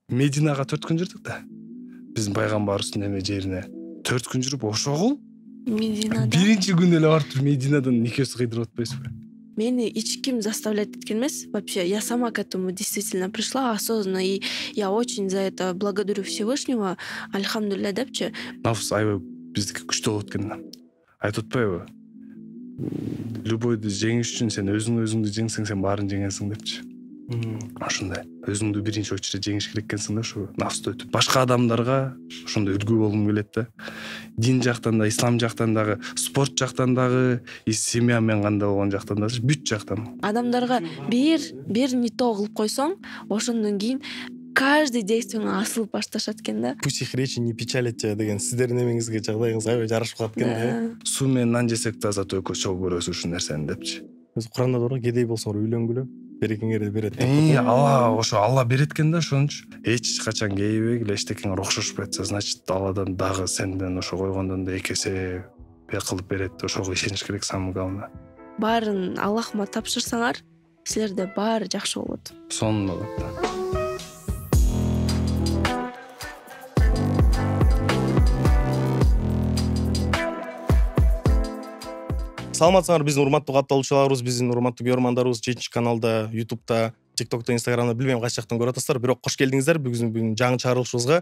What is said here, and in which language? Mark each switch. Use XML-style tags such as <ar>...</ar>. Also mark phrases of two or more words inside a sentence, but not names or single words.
<ky>Мединага 4 күн жүрдүк да. Биздин пайгамбарыбыздын эме жерине 4 күн жүрүп ошогул Мединада. Биринчи күн эле барып Мединадан никөсү кыйдырып атпайсызбы? Мени эч заставлять эткен эмес.</ky> <ru>Вообще, я сама к этому действительно пришла осознанно, и я очень за это благодарю Всевышнего.</ru> <ky>Альхамдулилля депчи. Нафс аябай биздики күчтүү болот экен. Айтып атпайбы? Любойду жеңиш үчүн сен өзүңдү жеңсең, сен баарын жеңесиң депчи. Ошондой. Өзүңдү биринчи очередь жеңиш керек экенсиң да, ушу нафсты өтүп. Башка адамдарга ошондой үлгү болгум келет да. Дин жактан да, ислам жактан дагы, спорт жактан дагы, семья менен кандай болгон жактан дагы, бүт жактан. Адамдарга бир</ky> <ru>не то</ru> <ky>кылып койсоң, ошондон кийин</ky> <ru>каждый действиеңе</ru> <ky>асылып башташат экен да.</ky> <ru>Пусть их речи не печалят тебя</ru> <ky>деген сиздердин эмеңизге жагдайыңыз аябай жарашып калат экен да. Суу менен нан жесек да зато экөөбүз чогуу көрөбүз ушул нерсени депчи. Куранда бар, кедей болсоңор үйлөнгүлө, берекеңерди берет. Алла берет экен да, ошон үчүн эч качан кейбегиле эчтекеңер окшошпой атса, значит Алладан дагы сенден ошо койгондон да 2 эсе кылып берет. Ошого ишениш керек</ky> <ru>самое главное.</ru> <ky>Баарын Аллахыма тапшырсаңар, силерде баары жакшы болот. Сонун болот да. Саламатсыңар биздин урматтуу катталуучуларыбыз, биздин урматтуу көрөрмандарыбыз жетинчи каналда, YouTube'да, TikTok'та, Instagram'да билбейм кайсы жактан көрүп атасыздар, бирок кош келдиңиздер бүгүн жаңы чыгарылышыбызга.</ky>